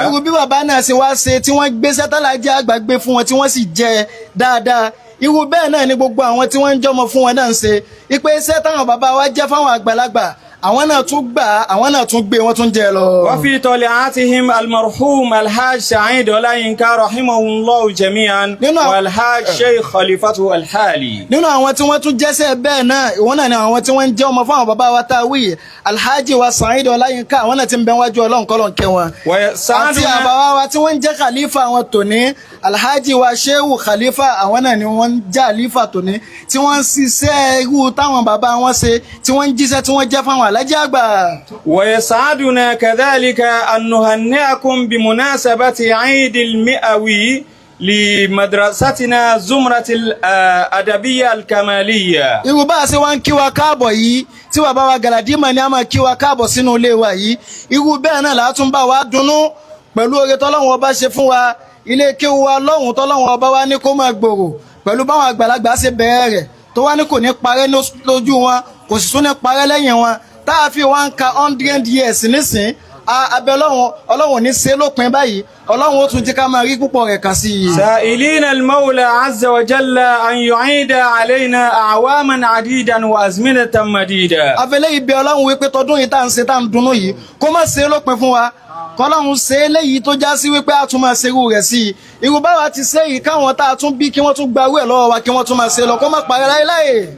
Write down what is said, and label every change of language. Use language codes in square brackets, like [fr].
[yo] irú bí bàbá náà ṣe wá ṣe tí wọ́n gbé Alhaji Àgbà gbé fún wọn tí wọ́n sì jẹ dáadáa irú bẹ́ẹ̀ náà ni gbogbo àwọn tí wọ́n ń jọmọ fún wọn náà ń ṣe ipe iṣẹ́ táwọn bàbá wa jẹ́ fáwọn àgbàlagbà àwọn náà tún gbà àwọn náà tún gbé wọn tún jẹ lọ. [ar] وفي طلعاتهم المرحوم الحاج سعيد أولاينكا رحمه الله جميعا والحاج شيخ خليفته الحالي. [yo] nínú àwọn tí wọ́n tún jẹ́sẹ̀ bẹ́ẹ̀ náà ìwọ́n náà ni àwọn tí wọ́n ń jẹ́ ọmọ fún àwọn bàbá wa tá a wí Alhaji wa Sa'id Ọláyínká àwọn náà ti ń bẹ wájú Ọlọ́run kọ́lọ́n kẹ́ wọn. àti àbáwá wa tí wọ́n ń jẹ́ Khalifa àwọn tòní Alhaji wa Shehu Khalifa àwọn náà ni wọ́n ń jẹ́ Khalifa tòní tí wọ́n ń ṣiṣẹ́ irú táwọn bàbá wọn ṣe tí wọ́n ń jíṣẹ́ tí wọ́n jẹ́ fáwọn Alhaji Àgbà. [ar] ويسعدنا كذلك أن نهنئكم بمناسبة عيد المئوي لمدرستنا زمرة الأدبية الكمالية. [yo] irú bá a ṣe wá ń kí wa káàbọ̀ yìí tí bàbá wa Galadima ni a máa kí wa káàbọ̀ sínú ilé wa yìí irú bẹ́ẹ̀ náà látún bá wa dunnú pẹ̀lú oore tọ́lọ́run ọba ṣe fún wa ilé kéwu wa lọ́hùn tọ́lọ́hùn ọba wa ní kó máa gbòòrò pẹ̀lú báwọn àgbàlagbà ṣe bẹ̀rẹ̀ rẹ̀ tó wá ní kò ní parẹ́ lójú wọn kò sì tún ní parẹ́ lẹ́yìn wọn tá a fi wá ń ka [en] 100 years [yo] nísìn abẹ́ ọlọ́run ní ṣe lópin báyìí ọlọ́run ó tún jẹ́ ká máa rí púpọ̀ rẹ̀ kà sí i. [ar] سائلين المولى عز وجل أن يعيد علينا أعواما عديدا وأزمنة مديدة. [yo] afẹ́lẹ́ ibẹ̀ ọlọ́run wípé tọdún yìí tá à ń ṣe tá à ń dunnú yìí kó má ṣe lópin fún wa kọ́lọ́run ṣe eléyìí tó já sí wípé a tún máa ṣerú rẹ̀ sí i irú báwa ti ṣe yìí káwọn tá a tún bí kí wọ́n tún gbarú ẹ̀ lọ́wọ́ wa kí wọ́n tún máa ṣe lọ kó má parẹ́ láéláé.